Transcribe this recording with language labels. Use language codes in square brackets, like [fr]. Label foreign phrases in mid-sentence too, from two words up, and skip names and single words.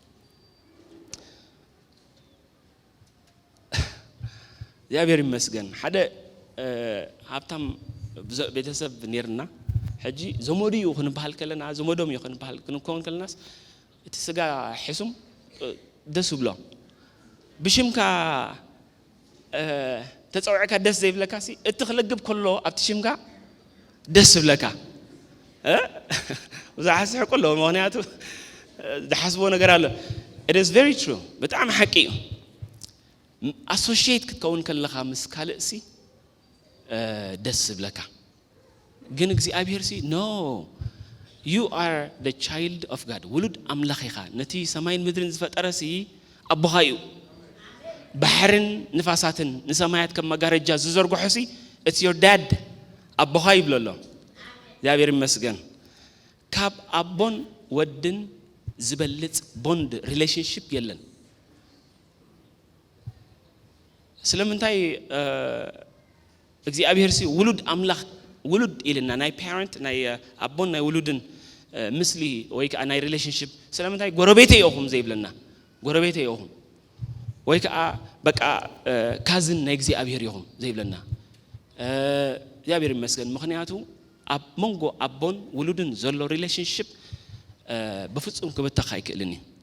[ti] እግዚአብሔር ይመስገን ሓደ ሃብታም ቤተሰብ ነርና ሕጂ ዘመዱ እዩ ክንበሃል ከለና ዘመዶም እዩ ክንበሃል ክንከውን ከለናስ እቲ ስጋ ሒሱም ደስ ብሎ ብሽምካ ተጸውዕካ ደስ ዘይብለካ ሲ እቲ ክለግብ ከሎ ኣብቲ ሽምካ ደስ ብለካ ወዛሕስሕ ከሎ ምክንያቱ ዝሓስቦ ነገር ኣሎ [en] it is very true [ti] በጣም ሓቂ እዩ associate ክትከውን ከለኻ ምስ ካልእ ሲ ደስ ብለካ ግን እግዚአብሔር ሲ ኖ [en] you are the child of God [ti] ውሉድ አምላኽኻ ነቲ ሰማይን ምድርን ዝፈጠረሲ አቦኻዩ ባህርን ንፋሳትን ንሰማያት ከም መጋረጃ ዝዘርግሖሲ [en] it's your dad [ti] አቦኻይ ብለሎ እግዚአብሔር ይመስገን ካብ አቦን ወድን ዝበልጽ [en] bond relationship [ti] የለን ስለምንታይ እግዚአብሔር ሲ ውሉድ አምላኽ ውሉድ ኢልና ናይ ፓረንት ናይ አቦን ናይ ውሉድን ምስሊ ወይ ከዓ ናይ ሪሌሽንሺፕ ስለምንታይ ጎረቤቴ ይኹም ዘይብለና ጎረቤቴ ይኹም ወይ ከዓ በቃ ካዝን ናይ እግዚአብሔር ይኹም ዘይብለና እግዚአብሔር ይመስገን ምክንያቱ አብ መንጎ አቦን ውሉድን ዘሎ ሪሌሽንሺፕ በፍጹም ክበተኻ አይክልኒ